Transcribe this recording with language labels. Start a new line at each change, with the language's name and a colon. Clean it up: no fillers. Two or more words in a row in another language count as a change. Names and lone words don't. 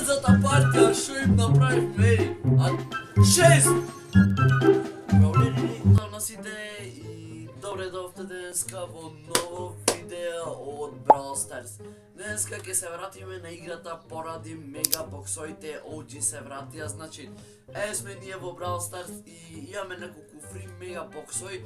Serbian: ta partija, što im napravim, ej, a 6!
Macedonian: Браулери, носите и добре дојдовте денеска во ново видео од Brawl Stars. Денеска ќе се вратиме на играта поради мегабоксоите OG се вратија, значи сме ние во Brawl Stars и имаме неколку фри мегабоксои.